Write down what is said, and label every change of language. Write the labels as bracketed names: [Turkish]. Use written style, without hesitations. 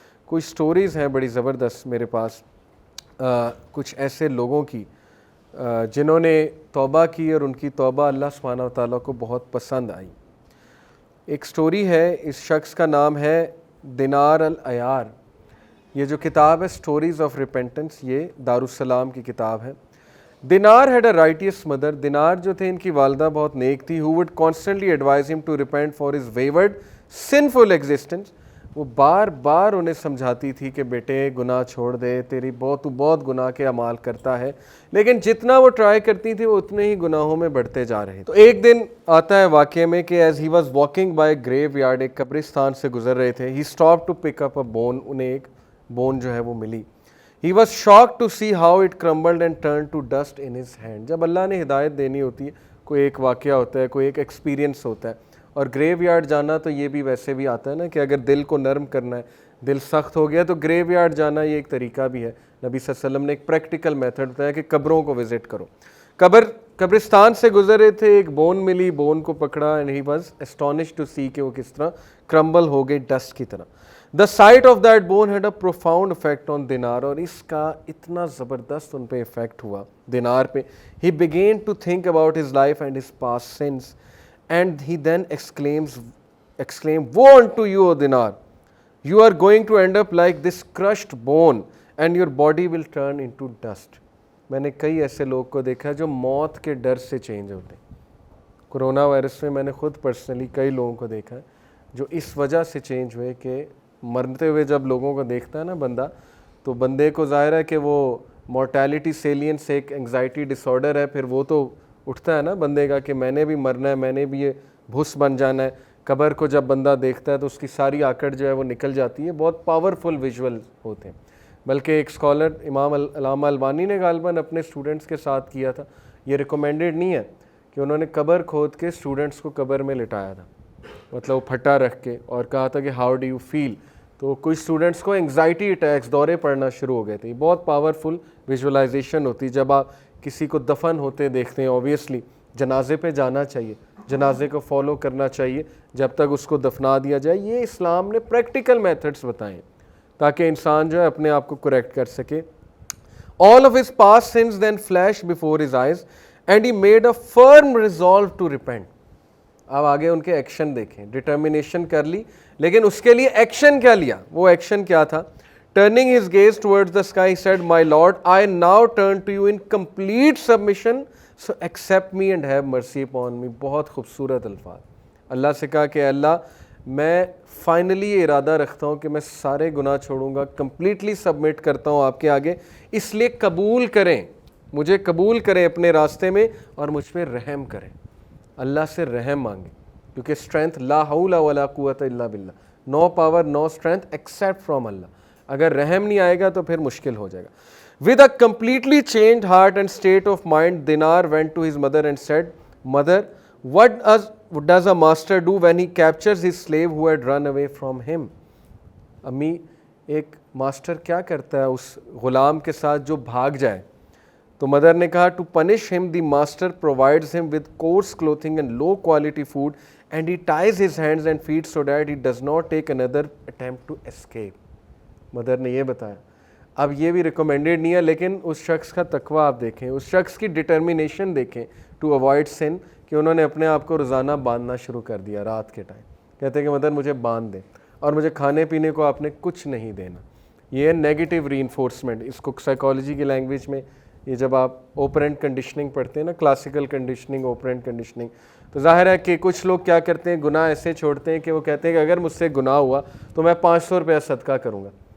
[Urdu] کچھ سٹوریز ہیں بڑی زبردست میرے پاس, کچھ ایسے لوگوں کی جنہوں نے توبہ کی اور ان کی توبہ اللہ سبحانہ و تعالیٰ کو بہت پسند آئی. ایک سٹوری ہے, اس شخص کا نام ہے دینار العیار. یہ جو کتاب ہے سٹوریز آف ریپینٹنس, یہ دارالسلام کی کتاب ہے. [English] دینار had a righteous mother. [Urdu] دینار جو تھے ان کی والدہ بہت نیک تھی. [English] who would constantly advise him to repent for his wayward sinful existence. [Urdu] وہ بار بار انہیں سمجھاتی تھی کہ بیٹے گناہ چھوڑ دے, تو بہت گناہ کے اعمال کرتا ہے. لیکن جتنا وہ ٹرائی کرتی تھی وہ اتنے ہی گناہوں میں بڑھتے جا رہے. تو ایک دن آتا ہے واقعے میں کہ [English] as he was walking by graveyard, [Urdu] ایک قبرستان سے گزر رہے تھے. [English] he stop to pick up a bone, [Urdu] انہیں ایک بون جو ہے وہ ملی. [English] He was shocked to see how it crumbled and turned to dust in his hand. [Urdu] جب اللہ نے ہدایت دینی ہوتی ہے, کوئی ایک واقعہ ہوتا ہے, کوئی ایک ایکسپیرینس ہوتا ہے. اور گریو یارڈ جانا تو یہ بھی ویسے بھی آتا ہے نا کہ اگر دل کو نرم کرنا ہے, دل سخت ہو گیا تو گریو یارڈ جانا یہ ایک طریقہ بھی ہے. نبی صلی اللہ علیہ وسلم نے ایک پریکٹیکل میتھڈ بتایا کہ قبروں کو وزٹ کرو. قبرستان سے گزر رہے تھے, ایک بون ملی, بون کو پکڑا, [English] and he was astonished to see [Urdu] کہ وہ کس طرح کرمبل ہو گئی ڈسٹ کی طرح. [English] The sight of that bone had a profound effect on Dinar, [Urdu] اور اس کا اتنا زبردست ان پہ افیکٹ ہوا دینار پہ. [English] He began to think about his life and his past sins, and he then exclaimed, woe unto you, O Dinar! You are going to end up like this crushed bone, and your body will turn into dust. [Urdu] میں نے کئی ایسے لوگ کو دیکھا جو موت کے ڈر سے چینج ہوتے ہیں. کرونا وائرس میں نے خود پرسنلی کئی لوگوں کو دیکھا ہے جو اس وجہ سے چینج ہوئے کہ مرتے ہوئے جب لوگوں کو دیکھتا ہے نا بندہ, تو بندے کو ظاہر ہے کہ وہ مورٹیلٹی سیلینس ایک انگزائٹی ڈس آرڈر ہے, پھر وہ تو اٹھتا ہے نا بندے کا کہ میں نے بھی مرنا ہے, میں نے بھی یہ بھس بن جانا ہے. قبر کو جب بندہ دیکھتا ہے تو اس کی ساری آکڑ جو ہے وہ نکل جاتی ہے. بہت پاورفل ویژول ہوتے ہیں. بلکہ ایک اسکالر امام علامہ البانی نے غالباً اپنے اسٹوڈنٹس کے ساتھ کیا تھا. یہ ریکمینڈیڈ نہیں ہے کہ انہوں نے قبر کھود کے اسٹوڈنٹس کو قبر میں لٹایا تھا, مطلب وہ پھٹا رکھ کے, اور کہا تھا کہ [English] How do you feel. [Urdu] تو کچھ اسٹوڈنٹس کو انگزائٹی اٹیکس, دورے پڑنا شروع ہو گئے تھے. بہت پاورفل ویژولائزیشن ہوتی. جب آپ کسی کو دفن ہوتے دیکھتے ہیں, اوبیسلی جنازے پہ جانا چاہیے, جنازے کو فالو کرنا چاہیے جب تک اس کو دفنا دیا جائے. یہ اسلام نے پریکٹیکل میتھڈس بتائے تاکہ انسان جو ہے اپنے آپ کو کریکٹ کر سکے. [English] All of his past sins then flashed before his eyes and he made a firm resolve to repent. [Urdu] اب آگے ان کے ایکشن دیکھیں. ڈٹرمینیشن کر لی, لیکن اس کے لیے ایکشن کیا لیا. وہ ایکشن کیا تھا؟ [English] Turning his gaze towards the sky, he said, My Lord, I now turn to you in complete submission, so accept me and have mercy upon me. [Urdu] بہت خوبصورت الفاظ. اللہ سے کہا کہ اللہ میں فائنلی یہ ارادہ رکھتا ہوں کہ میں سارے گناہ چھوڑوں گا, کمپلیٹلی سبمٹ کرتا ہوں آپ کے آگے, اس لیے قبول کریں, مجھے قبول کریں اپنے راستے میں اور مجھ پہ رحم کریں. اللہ سے رحم مانگیں, کیونکہ اسٹرینتھ [Arabic] لا حول ولا قوت الا باللہ, [English] No power no strength except from Allah. [Urdu] اگر رحم نہیں آئے گا تو پھر مشکل ہو جائے گا. [English] With a completely changed heart and state of mind, Dinar went to his mother and said, Mother, what does a master do when he captures his slave who had run away from him? [Urdu] امی, ایک master کیا کرتا ہے اس غلام کے ساتھ جو بھاگ جائے؟ تو مدر نے کہا, [English] To punish him, the master provides him with coarse clothing and low quality food, and he ties his hands and feet so that he does not take another attempt to escape. [Urdu] Mother نے یہ بتایا. اب یہ بھی recommended نہیں ہے, لیکن اس شخص کا تقوی آپ دیکھیں, اس شخص کی ڈٹرمینیشن دیکھیں [English] to avoid sin, [Urdu] کہ انہوں نے اپنے آپ کو روزانہ باندھنا شروع کر دیا رات کے ٹائم. کہتے ہیں کہ مدر مجھے باندھ دیں اور مجھے کھانے پینے کو آپ نے کچھ نہیں دینا. یہ ہے نیگیٹو ری انفورسمنٹ. اس کو سائیکالوجی کی لینگویج میں یہ جب آپ اوپرینٹ کنڈیشننگ پڑھتے ہیں نا, کلاسیکل کنڈیشننگ, اوپرینٹ کنڈیشننگ, تو ظاہر ہے کہ کچھ لوگ کیا کرتے ہیں, گناہ ایسے چھوڑتے ہیں کہ وہ کہتے ہیں کہ اگر مجھ سے گناہ ہوا تو میں 500 روپیہ صدقہ کروں گا.